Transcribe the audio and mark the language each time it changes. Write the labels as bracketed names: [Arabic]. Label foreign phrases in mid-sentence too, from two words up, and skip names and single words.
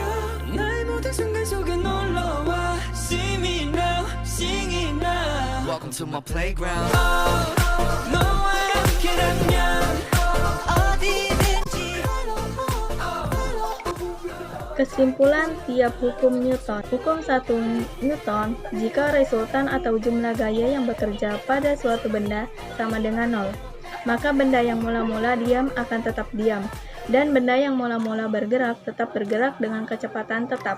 [Korean] 나의 모든 순간 속에 놀러와 [English] See me now, sing it now Welcome to my playground [Korean] 너와 함께라면 어디든지 [Indonesian] Kesimpulan tiap hukum Newton. Hukum 1 Newton, jika resultan atau jumlah gaya yang bekerja pada suatu benda sama dengan 0, maka benda yang mula-mula diam akan tetap diam, dan benda yang mula-mula bergerak tetap bergerak dengan kecepatan tetap.